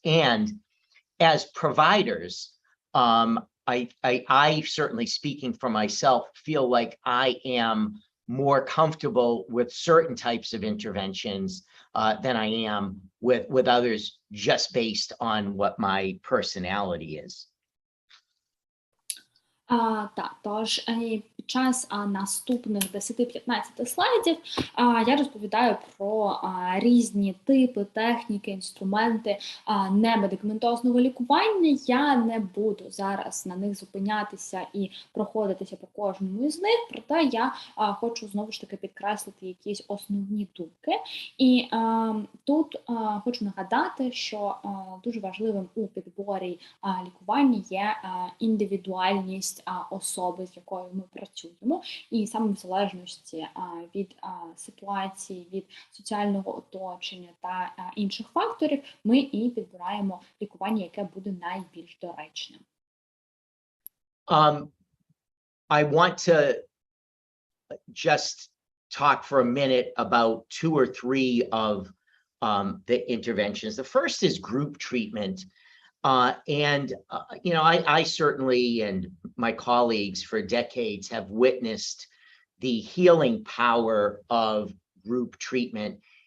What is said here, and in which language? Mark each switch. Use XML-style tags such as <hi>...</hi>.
<en>And as providers, I certainly, speaking for myself, feel like I am more comfortable with certain types of interventions than I am with others, just based on what my personality is.</en> <uk>Тож під час наступних 10-15 слайдів я розповідаю про різні типи, техніки, інструменти немедикаментозного лікування. Я не буду зараз на них зупинятися і проходитися по кожному із них, проте я хочу знову ж таки підкреслити якісь основні думки. І тут хочу нагадати, що дуже важливим у підборі лікування є індивідуальність особи, з якою ми працюємо, і саме в залежності від ситуації, від соціального оточення та інших факторів, ми і підбираємо лікування, яке буде найбільш доречним.</uk> <en>I want to just talk for a minute about 2 or 3 of the interventions. The first is group treatment. I certainly, and my colleagues for decades, have witnessed the healing power of group treatment.</en>